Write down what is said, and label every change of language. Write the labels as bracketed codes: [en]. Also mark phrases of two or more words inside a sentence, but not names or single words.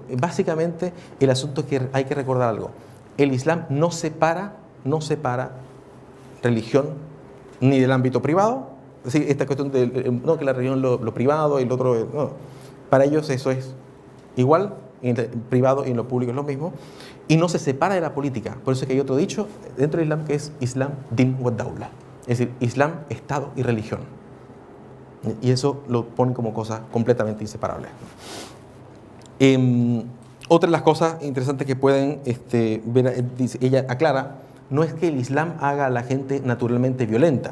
[es] Básicamente, el asunto es que hay que recordar algo. El Islam no separa religión ni del ámbito privado. Es decir, esta cuestión de no, que la religión lo privado y lo otro, no. Para ellos eso es igual, en el privado y en lo público es lo mismo, y no se separa de la política. Por eso es que hay otro dicho dentro del Islam que es [ar] الإسلام دين ودولة, [es] es decir, Islam, Estado y religión. Y eso lo ponen como cosas completamente inseparables. Otra de las cosas interesantes que pueden ver, dice, ella aclara, no es que el Islam haga a la gente naturalmente violenta.